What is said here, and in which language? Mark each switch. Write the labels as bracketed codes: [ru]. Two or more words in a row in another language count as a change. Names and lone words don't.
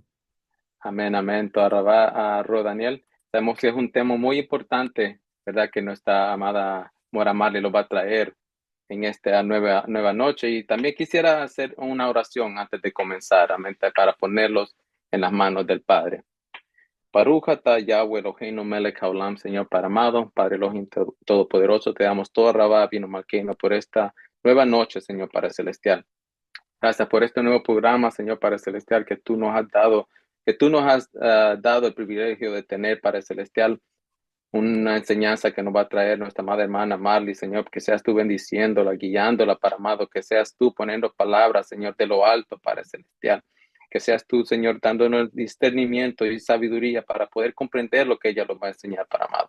[es] Amén, amén. [he] תודה רבה [es] a Roy Daniel. Sabemos que es un tema muy importante, ¿verdad? Que nuestra amada Mora Marley lo va a traer en esta nueva noche. Y también quisiera hacer una oración antes de comenzar, amén, para ponerlos en las manos del Padre. [he] ברוך אתה יהוה אלהינו מלך העולם, [es] Señor Padre amado, Padre Elohim Todopoderoso, te damos [he] תודה רבה, אבינו מלכנו [es] por esta nueva noche, Señor Padre Celestial. Gracias por este nuevo programa, Señor Padre Celestial, que tú nos has dado, dado el privilegio de tener, Padre Celestial, una enseñanza que nos va a traer nuestra madre hermana Marley, Señor, que seas tú bendiciéndola, guiándola, para amado, que seas tú poniendo palabras, Señor, de lo alto, Padre Celestial, que seas tú, Señor, dándonos discernimiento y sabiduría para poder comprender lo que ella nos va a enseñar, para amado.